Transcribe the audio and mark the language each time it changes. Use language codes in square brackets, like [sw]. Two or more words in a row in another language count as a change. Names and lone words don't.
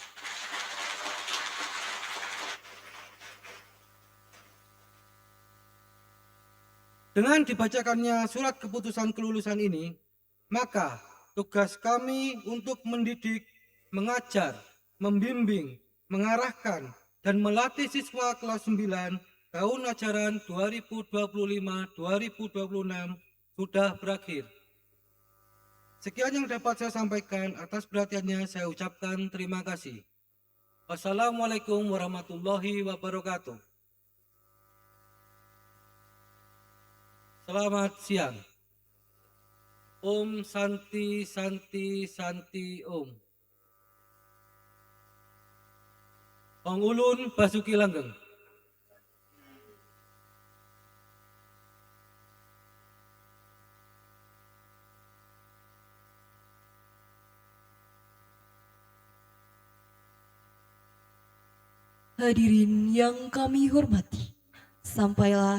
[id] Dengan dibacakannya surat keputusan kelulusan ini, maka tugas kami untuk mendidik, mengajar, membimbing, mengarahkan dan melatih siswa kelas 9 tahun ajaran 2025-2026 sudah berakhir. Sekian yang dapat saya sampaikan. Atas perhatiannya saya ucapkan terima kasih. [ar] والسلام عليكم ورحمة الله وبركاته. [id] Selamat siang. [sa] ॐ शान्ति शान्ति शान्ति ॐ. [nij] Ong Ulun Basuki Langgeng. [id] Hadirin yang kami hormati, sampailah